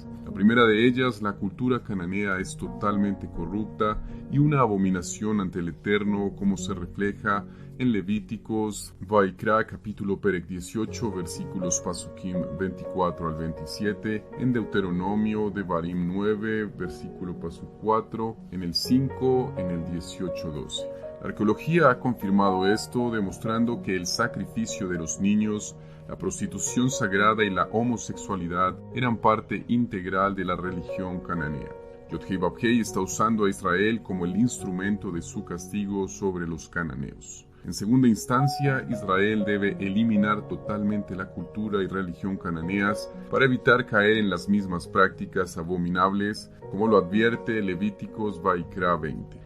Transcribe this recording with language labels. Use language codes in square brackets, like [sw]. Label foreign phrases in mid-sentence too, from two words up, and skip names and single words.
[es] La primera de ellas, la cultura cananea es totalmente corrupta y una abominación ante el Eterno, como se refleja en Levíticos, Vaikra, capítulo Perek 18, versículos Pasukim 24 al 27, en Deuteronomio, Devarim 9, versículo Pasuk 4, en el 5, en el 18-12. La arqueología ha confirmado esto, demostrando que el sacrificio de los niños, la prostitución sagrada y la homosexualidad eran parte integral de la religión cananea. Yod-Hei Vav-Hei está usando a Israel como el instrumento de su castigo sobre los cananeos. En segunda instancia, Israel debe eliminar totalmente la cultura y religión cananeas para evitar caer en las mismas prácticas abominables, como lo advierte Levíticos Vaikra 20.